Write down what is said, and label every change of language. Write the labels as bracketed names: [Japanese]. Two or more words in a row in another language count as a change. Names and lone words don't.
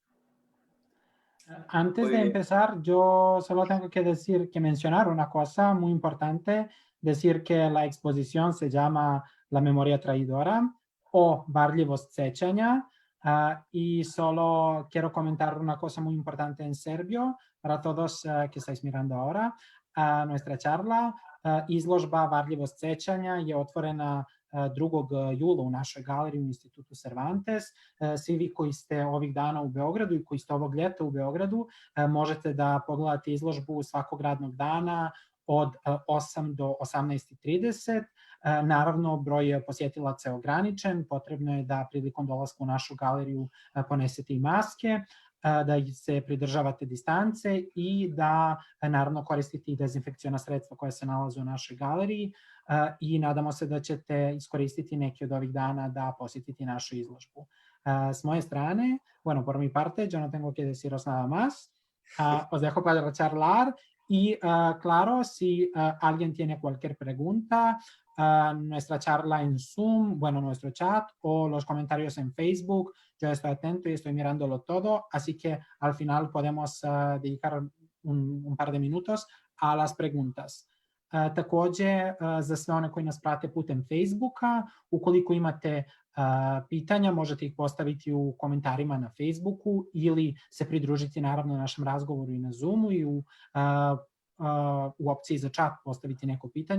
[Spanish] Antes de empezar, yo solo tengo que mencionar una cosa muy importante, decir que la exposición se llama La memoria traidora o Varljivost sjećanja. Y solo quiero comentar una cosa muy importante en serbio para todos que estáis mirando ahora nuestra charla. [Serbian] Izložba Varljivost sećanja je otvorena 2. jula u našoj galeriji u Institutu Cervantes. Svi vi koji ste ovih dana u Beogradu i koji ste ovog ljeta u Beogradu možete da pogledate izložbu svakog radnog dana od 8 do 18:30. Naravno, broj posjetilaca je ograničen, potrebno je da prilikom dolaska u našu galeriju ponesete i maske, da se pridržavate distance i da naravno koristite i dezinfekciona sredstva koja se nalaze u našoj galeriji i nadamo se da ćete iskoristiti neki od ovih dana da posjetite našu izložbu. S moje strane, [Spanish] bueno, por mi parte, yo no tengo que deciros nada más. Os dejo para charlar y claro, si alguien tiene cualquier pregunta, nuestra charla en Zoom, bueno, nuestro chat o los comentarios en Facebook, yo estoy atento y estoy mirándolo todo, así que al final podemos dedicar un par de minutos a las preguntas. [Serbian] Takođe, za sve one koji nas prate putem Facebooka, ukoliko imate pitanja, možete ih postaviti u komentarima na Facebooku ili se pridružiti naravno našem razgovoru i na Zoomu i u opciji za chat postaviti neko pitanje.